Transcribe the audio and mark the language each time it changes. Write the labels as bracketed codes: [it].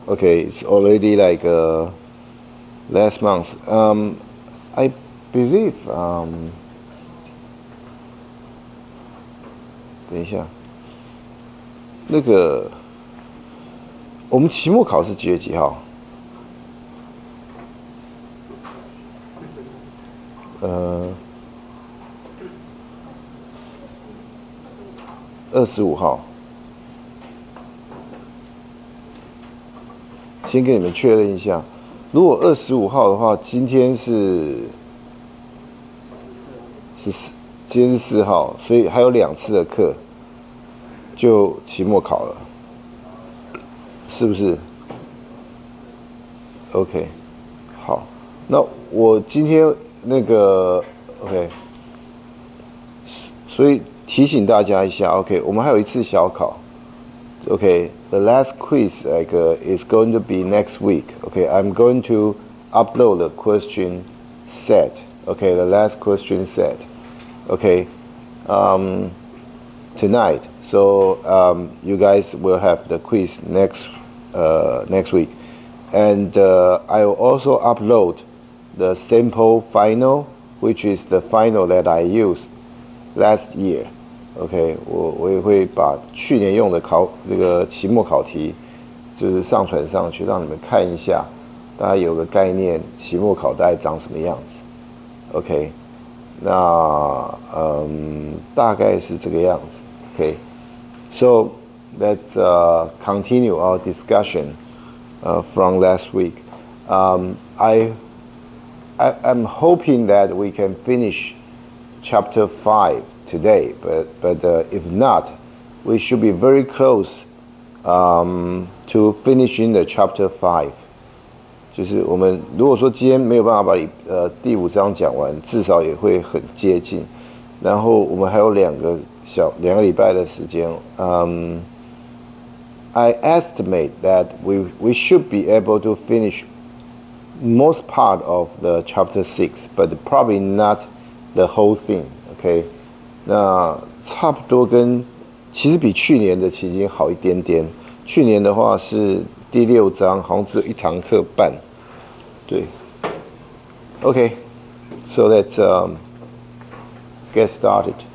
[en] OK，it's already like last month. I believe [zh] 等一下，那个我们期末考试几月几号？25号。先跟你们确认一下，如果25号的话，今天是今天是4号，所以还有2次的课，就期末考了，是不是？OK， 好，那我今天那个 OK， 所以提醒大家一下 ，OK， 我们还有1次小考 ，OK。 [en] The last quiz is going to be next week. Okay, I'm going to upload the question set. Okay, the last question set. Okay, tonight. So you guys will have the quiz next week, and I will also upload the sample final, which is the final that I used last year. [zh] OK， 我也会把去年用的这个期末考题，就是上传上去，让你们看一下，大家有个概念，期末考大概长什么样子。 OK， 那大概是这个样子。 [en] OK，so let's continue our discussion from last week. I'm hoping that we can finish Chapter 5 today, but if not, we should be very close to finishing the Chapter 5. [zh] 就是我们如果说今天没有办法把第5章讲完，至少也会很接近。然后我们还有2个礼拜的时间。 [en] I estimate that we should be able to finish most part of the Chapter 6, but probably not the whole thing. [zh] OK， 那差不多其实比去年的其实已经好一点点。去年的话是第6章，好像只有1堂课半。对 [en] ，OK， so let's get started.